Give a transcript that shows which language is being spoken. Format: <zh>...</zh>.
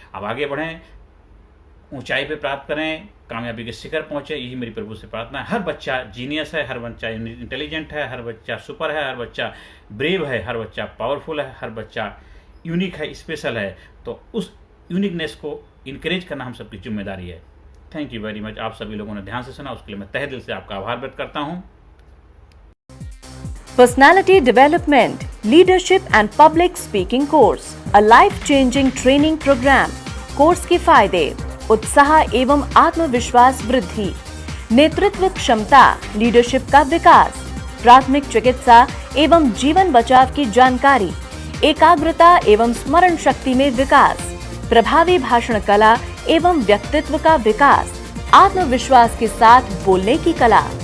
<hi>अब आगे बढ़ें, ऊंचाई पे प्राप्त करें, कामयाबी के शिखर पहुंचे, यही मेरी प्रभु से प्रार्थना है। हर बच्चा जीनियस है, हर बच्चा इंटेलिजेंट है, हर बच्चा सुपर है, हर बच्चा ब्रेव है, हर बच्चा पावरफुल है, हर बच्चा यूनिक है, स्पेशल है। तो उस यूनिकनेस को इनकरेज करना हम सबकी जिम्मेदारी है।</hi> <en>Thank you very much.</en> <hi>आप सभी लोगों ने ध्यान से सुना, उसके लिए मैं तहे दिल से आपका आभार व्यक्त करता हूँ।</hi> <en>Personality Development, Leadership and Public Speaking Course, a life-changing training program.</en> <hi>Course के फायदे: उत्साह एवं आत्मविश्वास वृद्धि, नेतृत्व क्षमता, लीडरशिप का विकास, प्राथमिक चिकित्सा एवं जीवन बचाव की जानकारी, एकाग्रता एवं स्मरण शक्ति में विकास, प्रभावी भाषण कला एवं व्यक्तित्व का विकास, आत्मविश्वास के साथ बोलने की कला,</hi>